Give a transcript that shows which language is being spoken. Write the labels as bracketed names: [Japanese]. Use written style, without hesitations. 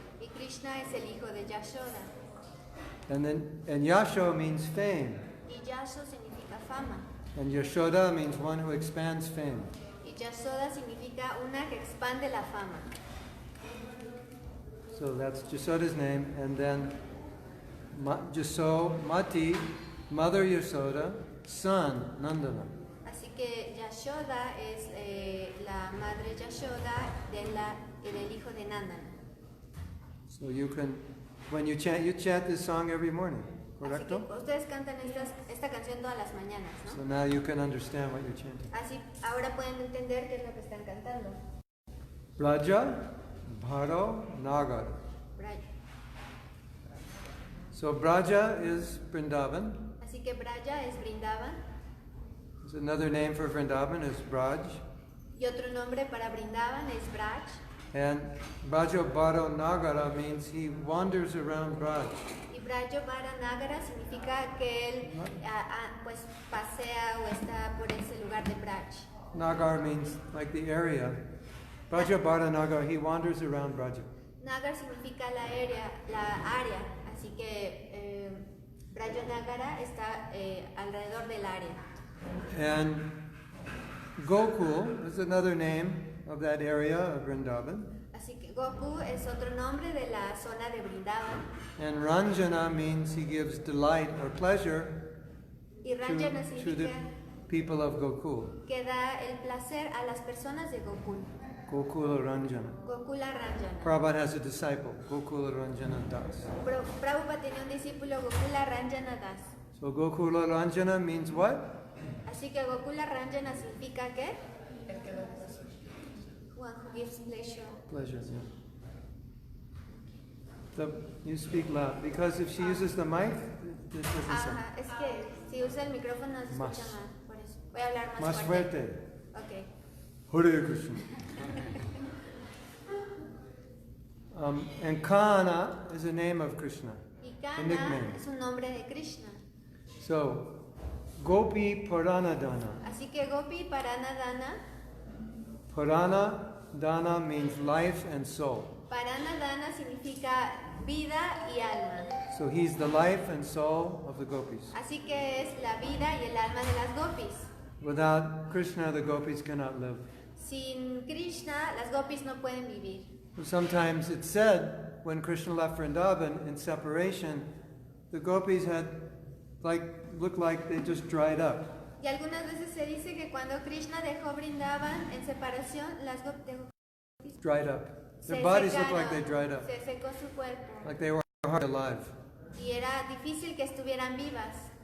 [Spanish] Y Krishna es el hijo de Yashoda. [English] And Yasho means fame. [Spanish] Y Yasho significa fama. [English] And Yashoda means one who expands fame. [Spanish] Y Yashoda significa una que expande la fama. [English] So that's Yashoda's name, and then Yasomati, mother Yashoda, son Nandana. [Spanish] Así que Yashoda es la madre Yashoda del hijo de Nandana. [English] So you can, when you chant this song every morning, correcto? [Spanish] Así que ustedes cantan esta canción todas las mañanas, ¿no? [English] So now you can understand what you're chanting. [Spanish] Así ahora pueden entender qué es lo que están cantando. [Bangla] Braja, Bharo, Nagar. Braja. [English] So Braja is Vrindavan. [Spanish] Así que Braja es Vrindavan. [English] There's another name for Vrindavan is Braj. [Spanish] Y otro nombre para Vrindavan es Braj. [English] And Braja Bharo Nagara means he wanders around Braj. [Spanish] Y Braja Bharo Nagara significa que él pues pasea o está por ese lugar de Braj. [English] Nagar means like the area. Braja Bharo Nagar, he wanders around Braja. [Spanish] Nagar significa la área. Así que Braja Nagara está alrededor del área. [English] And Gokul is another name of that area of Vrindavan. [Spanish] Así que Goku es otro nombre de la zona de Vrindavan. [English] And Ranjana means he gives delight or pleasure [Spanish] Y Ranjana [English] to the [Spanish] significa [English] people of Gokul. [Spanish] que da el placer a las personas de Gokul. [Bangla] Gokula Ranjana. Gokula Ranjana. [English] Prabhupada has a disciple, Gokula Ranjana Das. [Spanish] Prabhupada tenía un discípulo, Gokula Ranjana Das. [English] So Gokula Ranjana means what? [Spanish] Así que Gokula Ranjana significa ¿qué? [English] One who gives pleasure. Pleasure, yeah. You speak loud, because if she uses the mic, this doesn't sound. [Spanish] Ajá, es que si usa el micrófono se escucha más, por eso. Voy a hablar Más fuerte. Ok. Hare Krishna. [English] And Kana is a name of Krishna. [Spanish] Y [English] A nickname. [Spanish] Kana es un nombre de Krishna. [English] So, Gopi Paranadana. [Spanish] Así que Gopi Paranadana. [English] Paranadana means life and soul. [Spanish] Paranadana significa vida y alma. [English] So he's the life and soul of the gopis. [Spanish] Así que es la vida y el alma de las gopis. [English] Without Krishna, the gopis cannot live. [Spanish] Sin Krishna, las gopis no pueden vivir. [English] Sometimes it's said when Krishna left Vrindavan in separation, the gopis looked like they just dried up. [Spanish] Y algunas veces se dice que cuando Krishna dejó Vrindavan en separación, las gopis [English] Dried up. Their bodies looked like they dried up. [Spanish] Se secó su cuerpo. [English] Like they were hardly alive. [Spanish] Y era difícil que estuvieran vivas.